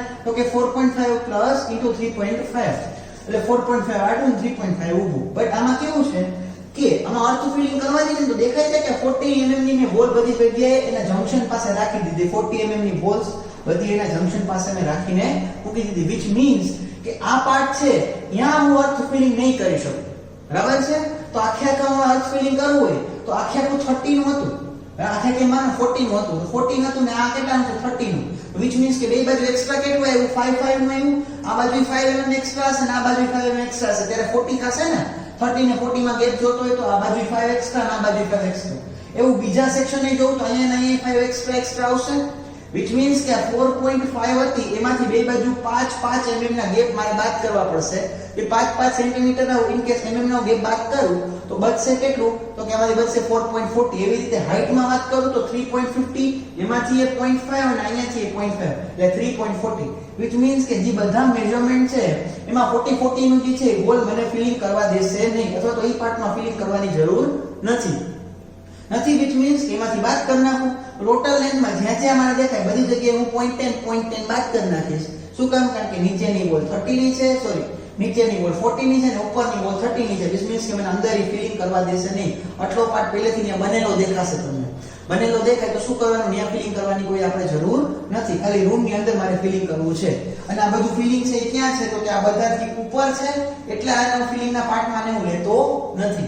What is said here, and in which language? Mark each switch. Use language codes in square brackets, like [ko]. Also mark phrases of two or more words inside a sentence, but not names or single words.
[gu] તો કે 4.5 પ્લસ * 3.5 એટલે 4.5 આડું 3.5 ઊભું. બટ આમાં કેવું છે કે આમાં [en] earth filling [gu] કરવા જઈએ તો દેખાય છે કે 40 mm ની મેં હોલ બધી જગ્યાએ એના જંક્શન પાસે રાખી દીધી. 40 mm ની હોલ્સ બધી એના જંક્શન પાસે મેં રાખીને મૂકી દીધી, [en] which means [gu] કે આ પાર્ટ છે ત્યાં હું [en] earth filling [gu] નહીં કરી શકું, બરાબર છે? તો આખે [en] earth filling [gu] કરવું હોય તો આખે 30 નું હતું, આખે કે માનો 40 નું હતું, 40 હતું ને આ કેટલાનું છે? 30 નું, [en] which means [gu] કે બે બાજુ એક્સ્ટ્રા કેટલું આવ્યું? 5 નું આવ્યું. આ બાજુ 5 mm એક્સ્ટ્રા હશે અને આ બાજુ 5 mm એક્સ્ટ્રા હશે, ત્યારે 40 થશે ને. 30 ને 40 માં ગેપ જોતો હોય તો આ બાજુ 5 એક્સ્ટ્રા અને આ બાજુ 5 એક્સ્ટ્રા. એવું બીજા સેક્શન ને જોઉં તો અહીંયા 5 એક્સ્ટ્રા આવશે, [en] which means [gu] કે 4.5 હતી એમાંથી બે બાજુ 5 mm ના ગેપ મારે બાદ કરવા પડશે. એ 5 સેન્ટીમીટર ના [en] in case [gu] mm નો ગેપ બાદ કરું તો બચશે કેટલું? તો કે આમાંથી બચશે 4.40. એવી રીતે હાઈટ માં વાત કરું તો 3.50, એમાંથી એ 0.5 અને અહીંયાથી એ 0.5 એટલે 3.40, [en] which means [gu] કે જે બધા મેઝરમેન્ટ છે એમાં 40 નું જે છે ગોલ મને ફિલિંગ કરવા દેશે નહીં, અથવા તો એ પાર્ટમાં ફિલિંગ કરવાની જરૂર નથી, [en] which means [gu] કે એમાંથી બાદ કરી નાખું. ટોટલ લેન્થમાં જ્યાં મને દેખાય બધી જગ્યાએ હું 0.10 બાદ કરી નાખીશ. શું કામ? કારણ કે નીચેની વોલ 30 ની છે, નીચેની વોલ 40 ની છે અને ઉપરની વોલ 30 ની છે, [en] which means [gu] કે મને અંદર ફિલિંગ કરવા દેશે નહીં. આટલો પાર્ટ પહેલેથી ત્યાં બનેલો દેખાશે તમને. બનેલો દેખાય તો શું કરવાનું? ત્યાં ફિલિંગ કરવાની કોઈ આપણે જરૂર નથી, ખાલી રૂમ ની અંદર મારે ફિલિંગ કરવું છે. અને આ બધું ફિલિંગ છે એ ક્યાં છે? તો કે આ બધાથી ઉપર છે, એટલે આનો ફિલિંગ ના પાર્ટમાં હું લેતો નથી.